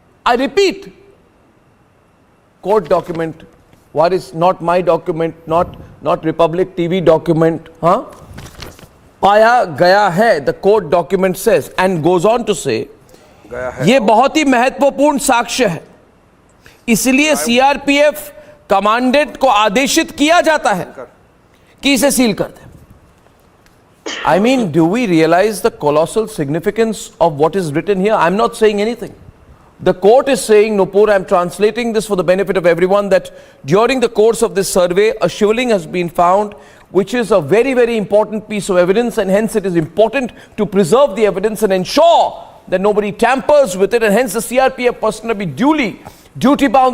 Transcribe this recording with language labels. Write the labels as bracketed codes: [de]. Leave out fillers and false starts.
[en] I repeat, court document. What is not my document, not Republic TV document, huh? [hi] पाया गया है, [en] the court document says, and goes on to say, [hi] ये बहुत ही महत्वपूर्ण साक्ष्य है, इसलिए सीआरपीएफ कमांडेंट को आदेशित किया जाता है कि इसे सील कर दे. [en] I mean, do we realize the colossal significance of what is written here? I'm not saying anything. The court is saying, Nupur, I'm translating this for the benefit of everyone, that during the course of this survey, a shivling has been found, which is a very, very important piece of evidence, and hence it is important to preserve the evidence and ensure that nobody tampers with it, and hence the CRPF personnel be duty-bound.